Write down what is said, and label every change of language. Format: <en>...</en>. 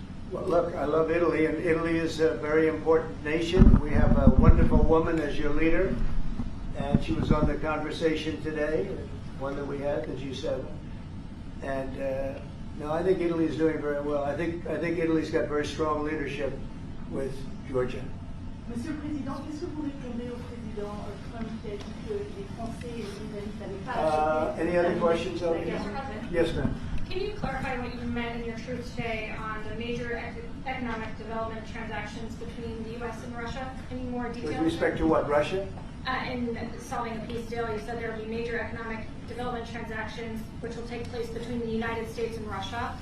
<en>Well, look, I love Italy, and Italy is a very important nation. We have a wonderful woman as your leader, and she was on the conversation today, one that we had, the G7. And no, I think Italy is doing very well. I think Italy's got very strong leadership with Georgia.</en> <fr>Monsieur le Président, qu'est-ce que vous répondez au président Trump qui a dit que les Français et les Britanniques n'avaient pas acheté</fr> <en>Any other questions?</en> <fr>la guerre?</fr> <en>Yes, ma'am. Can you clarify what you meant in your truth today on the major economic development transactions between the U.S. and Russia? Any more details? With respect to what, Russia? In solving a peace deal, you said there will be major economic development transactions which will take place between the United States and Russia.</en>